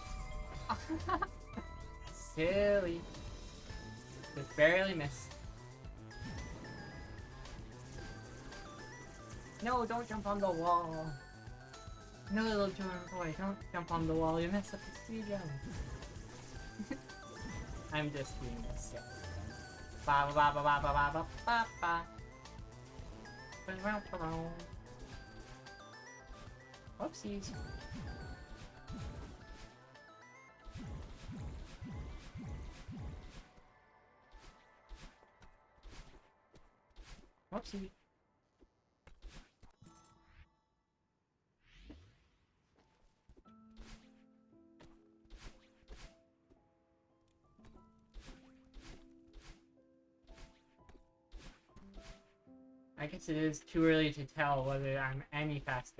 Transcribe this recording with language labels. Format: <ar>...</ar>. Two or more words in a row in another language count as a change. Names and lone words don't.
<en>Silly. Just barely missed. No, don't jump on the wall. No, little Jordan boy, don't jump on the wall. You messed up the speedrun. I'm just doing this. Yeah. Ba ba ba ba ba ba ba ba ba. Whoopsies. Whoopsie. I guess it is too early to tell whether I'm any faster.</en>